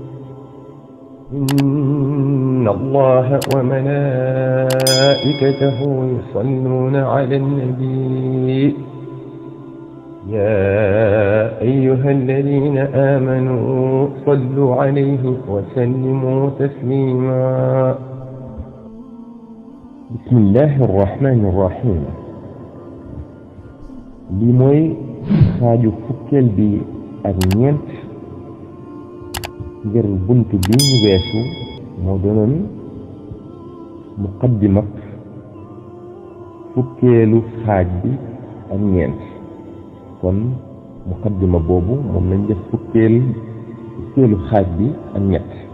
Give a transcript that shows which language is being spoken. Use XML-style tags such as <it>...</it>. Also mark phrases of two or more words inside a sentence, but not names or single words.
<ar>إن الله وملائكته يصلون على النبي يا أيها الذين آمنوا صلوا عليه وسلموا تسليما. بسم الله الرحمن الرحيم.</ar> <wo>li mooy xaaju fukkeel bi ak ñeent ngir bunt bi ñu weesu moo doonoon muqaddimat fukkeelu xaaj bi ak ñeent kon muqaddima boobu moom lañ def fukkeelu xaaj bi ak ñett.</wo>